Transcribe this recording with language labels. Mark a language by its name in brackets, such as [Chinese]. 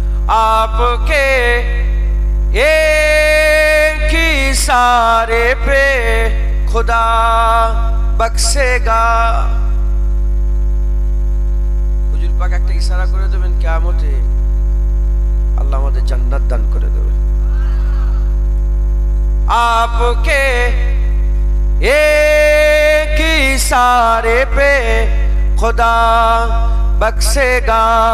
[Hindi] आपके एक ही इशारे पे खुदा बख्शेगा। [Bangla] হুজুর পাক একটা ইশারা করে দেবেন, কিয়ামতে আল্লাহ আমাদের জান্নাত দান করে দেবেন। [Hindi] आपके एक ही इशारे पे खुदा बख्शेगा।